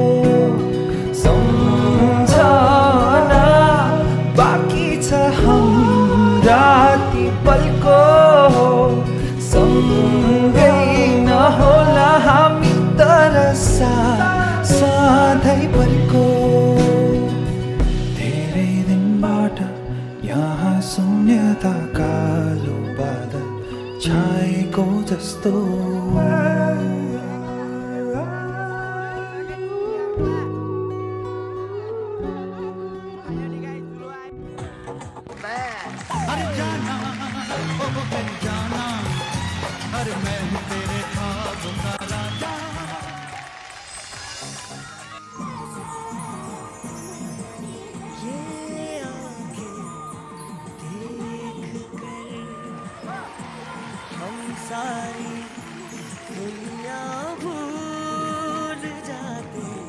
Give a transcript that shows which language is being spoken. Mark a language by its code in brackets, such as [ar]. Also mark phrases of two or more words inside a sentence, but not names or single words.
[ne] सम्झना बाकी छ हाम्रा ती पलको सँगै नहोला हामी तर साथ सधैँभरको यहाँ शून्यता कालो बादल छाएको जस्तो [hi] अरे जाना ओ मेरी जाना अरे मैं हूँ तेरे ख्वाबों का राजा सारी दुनिया भूल जाते